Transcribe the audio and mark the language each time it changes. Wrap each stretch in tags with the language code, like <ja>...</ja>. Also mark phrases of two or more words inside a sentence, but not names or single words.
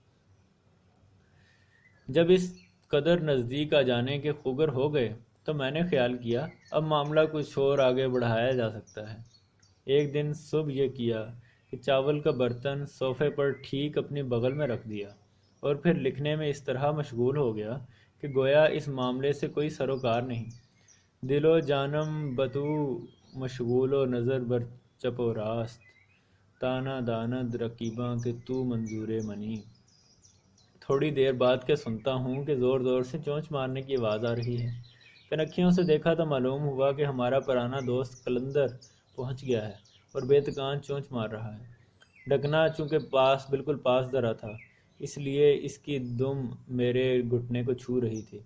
<ur>جب اس قدر نزدیک آ جانے کے خوگر ہو گئے تو میں نے خیال کیا اب معاملہ کچھ اور آگے بڑھایا جا سکتا ہے۔ ایک دن صبح یہ کیا کہ چاول کا برتن صوفے پر ٹھیک اپنی بغل میں رکھ دیا، اور پھر لکھنے میں اس طرح مشغول ہو گیا کہ گویا اس معاملے سے کوئی سروکار نہیں۔</ur> <fa>دل و جانم بتو مشغول و نظر بر چپ و راست، تانا داند رقیباں کہ تو منظور منی۔</fa> <ur>تھوڑی دیر بعد کے سنتا ہوں کہ زور زور سے چونچ مارنے کی آواز آ رہی ہے۔ کنکھیوں سے دیکھا تو معلوم ہوا کہ ہمارا پرانا دوست قلندر پہنچ گیا ہے اور بے تکان چونچ مار رہا ہے۔ ڈھکنا چونکہ بالکل پاس درا تھا، اس لیے اس کی دم میرے گھٹنے کو چھو رہی تھی۔</ur>